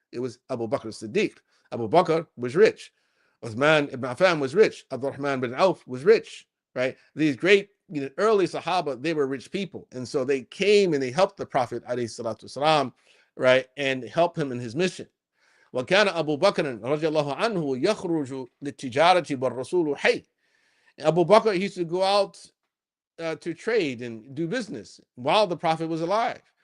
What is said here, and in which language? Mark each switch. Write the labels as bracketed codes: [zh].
[en] It was Abu Bakr as-Siddiq. Abu Bakr was rich. Uthman ibn Affan was rich. Abdurrahman bin Auf was rich. Right? These great early Sahaba, they were rich people, and so they came and they helped the Prophet alayhi, right, and help him in his mission. [ar] وكان أبو بكر رضي الله عنه يخرج للتجارة والرسول حي. [en] Abu Bakr, he used to go out to trade and do business while the Prophet was alive.